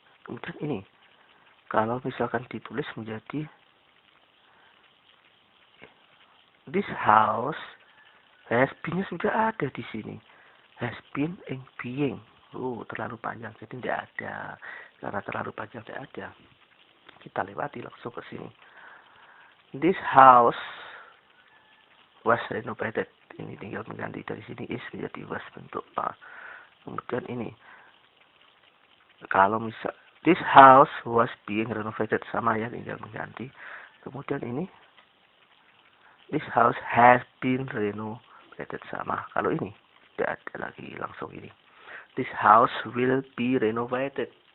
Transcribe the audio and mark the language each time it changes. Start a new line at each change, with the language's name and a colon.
Indonesian: Kemudian ini kalau misalkan ditulis menjadi
English: this house has been
Indonesian: sudah ada di sini.
English: Has been in being.
Indonesian: Terlalu panjang jadi tidak ada. Karena terlalu panjang tidak ada. Kita lewati langsung ke sini.
English: This house was renovated.
Indonesian: Ini tinggal mengganti dari sini is menjadi was bentuk A. Kemudian ini kalau misal
English: this house was being renovated
Indonesian: sama ya tinggal mengganti. Kemudian ini
English: this house has been renovated
Indonesian: sama. Kalau ini tidak ada lagi langsung ini.
English: This house will be renovated.